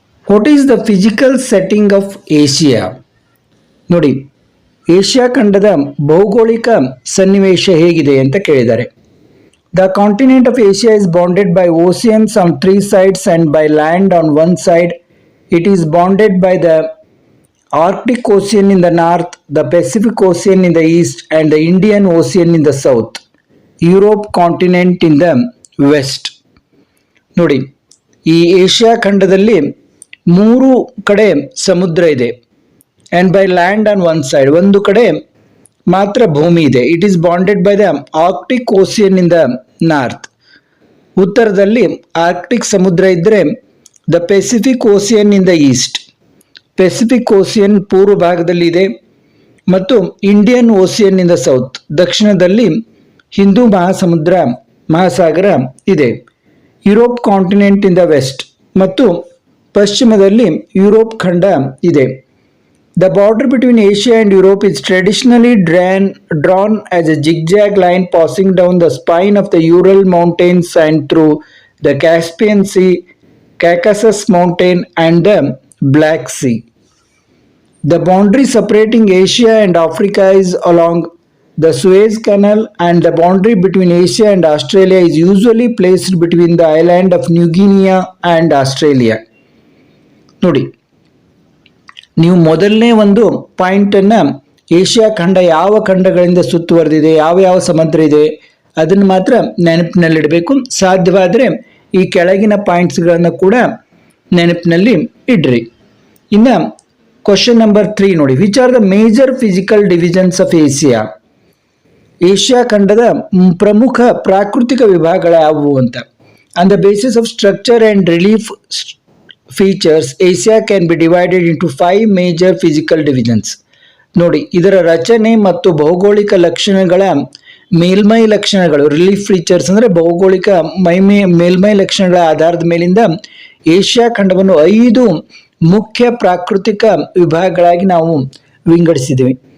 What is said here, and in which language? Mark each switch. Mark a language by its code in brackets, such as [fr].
[en] What is the physical setting of Asia? [kn] ನೋಡಿ, Asia ಖಂಡದ ಭೌಗೋಳಿಕ ಸನ್ನಿವೇಶ ಹೇಗಿದೆ ಅಂತ ಕೇಳಿದ್ದಾರೆ. [en] The continent of Asia is bounded by oceans on 3 sides and by land on 1 side. It is bounded by the Arctic Ocean in the north, the Pacific Ocean in the east, and the Indian Ocean in the south. Europe continent in the west. [kn] ನೋಡಿ, ಈ Asia ಖಂಡದಲ್ಲಿ 3 ಕಡೆ ಸಮುದ್ರ ಇದೆ. [en] and by land on 1 side, [kn] ಒಂದು ಕಡೆ ಮಾತ್ರ ಭೂಮಿ ಇದೆ. [en] it is bounded by the Arctic Ocean in the north, [kn] ಉತ್ತರದಲ್ಲಿ ಆರ್ಕ್ಟಿಕ್ ಸಮುದ್ರ ಇದ್ದರೆ [en] the [kn] Pacific ocean in the East, Pacific ocean ಪೂರ್ವ ಭಾಗದಲ್ಲಿ ಇದೆ, ಮತ್ತು [en] Indian ocean in the south, [kn] ದಕ್ಷಿಣದಲ್ಲಿ ಹಿಂದೂ ಮಹಾಸಾಗರ ಇದೆ. [en] Europe continent in the west, [kn] ಮತ್ತು ಪಶ್ಚಿಮದಲ್ಲಿ ಯುರೋಪ್ ಖಂಡ ಇದೆ. [en] The border between Asia and Europe is traditionally drawn as a zigzag line passing down the spine of the Ural Mountains and through the Caspian Sea, Caucasus Mountain, and the Black Sea. The boundary separating Asia and Africa is along the Suez Canal, and the boundary between Asia and Australia is usually placed between the island of New Guinea and Australia. [kn] ನೋಡಿ, ನೀವು ಮೊದಲನೇ ಒಂದು ಪಾಯಿಂಟನ್ನು Asia ಖಂಡ ಯಾವ ಖಂಡಗಳಿಂದ ಸುತ್ತುವರೆದಿದೆ, ಯಾವ ಸಮುದ್ರ ಇದೆ ಅದನ್ನು ಮಾತ್ರ ನೆನಪಿನಲ್ಲಿಡಬೇಕು. ಸಾಧ್ಯವಾದರೆ ಈ ಕೆಳಗಿನ ಪಾಯಿಂಟ್ಸ್ಗಳನ್ನು ಕೂಡ ನೆನಪಿನಲ್ಲಿ ಇಡ್ರಿ. ಇನ್ನು ಕ್ವಶನ್ ನಂಬರ್ 3 ನೋಡಿ. [en] Which are the major physical divisions of Asia? [kn] Asia ಖಂಡದ ಪ್ರಮುಖ ಪ್ರಾಕೃತಿಕ ವಿಭಾಗಗಳು ಯಾವುವು ಅಂತ. [en] On the basis of structure and relief features, Asia can be divided into 5 major physical divisions. [kn] ನೋಡಿ, ಇದರ ರಚನೆ ಮತ್ತು ಭೌಗೋಳಿಕ ಲಕ್ಷಣಗಳ ಮೇಲ್ಮೈ ಲಕ್ಷಣಗಳು, [en] relief features [kn] ಅಂದರೆ ಭೌಗೋಳಿಕ ಮೇಲ್ಮೈ ಲಕ್ಷಣಗಳ ಆಧಾರದ ಮೇಲಿಂದ ಏಷ್ಯಾ ಖಂಡವನ್ನು 5 ಮುಖ್ಯ ಪ್ರಾಕೃತಿಕ ವಿಭಾಗಗಳಾಗಿ ನಾವು ವಿಂಗಡಿಸಿದ್ದೀವಿ.